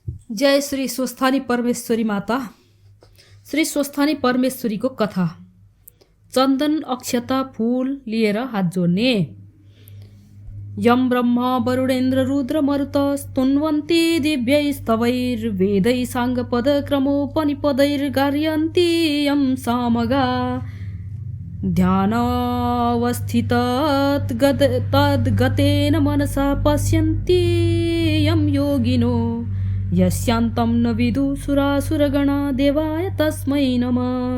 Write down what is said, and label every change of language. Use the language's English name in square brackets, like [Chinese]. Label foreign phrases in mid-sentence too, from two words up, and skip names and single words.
[Nepali] जय श्री स्वस्थानी परमेश्वरी माता। श्री स्वस्थानी परमेश्वरीको कथा। चन्दन अक्षता फूल लिएर हात जोड्ने। [Sanskrit] यम ब्रह्म वरुणेन्द्र रुद्र मरुत स्तुन्वन्ति दिव्यैस्तवैर्वेदै साङ्गपदक्रमोपनिपदैर्गार्यन्ति यं सामगा ध्यानावस्थितद्गतेन मनसा पश्यन्ति यं योगिनो यस्यान्तं न विदुसुरासुरगणा देवाय तस्मै नमः।